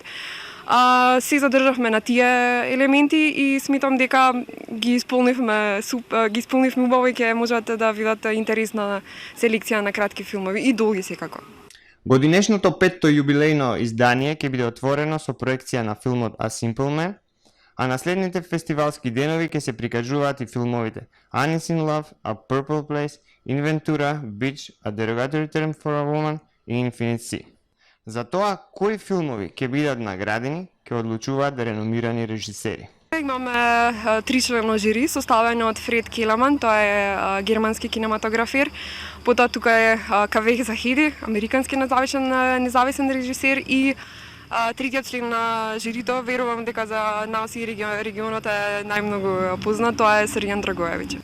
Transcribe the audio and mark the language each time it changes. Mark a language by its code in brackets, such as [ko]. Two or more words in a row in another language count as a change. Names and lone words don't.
[mk] Се задржавме на тие елементи и сметам дека ги исполнивме убаво и ќе можат да видат интересна селекција на кратки филмови и долги секако. Годинешното 5-то јубилејно издание ќе биде отворено со проекција на филмот A Simple Man, А на следните фестивалски денови ќе се прикажуваат и филмовите Anis in Love, A Purple Place, Inventura, Beach, A Derogatory Term for a Woman и Infinite Sea. За тоа, кои филмови ќе бидат наградени, ќе одлучуваат реномирани режисери. Имаме тричлено жири, составено од Фред Келеман, тој е германски кинематографер. Потоа тука е Кавех Захиди, американски независен режисер и третиот член на жирито, верувам дека за нас и регионот е најмногу познат, тоа е Срđan Dragojević.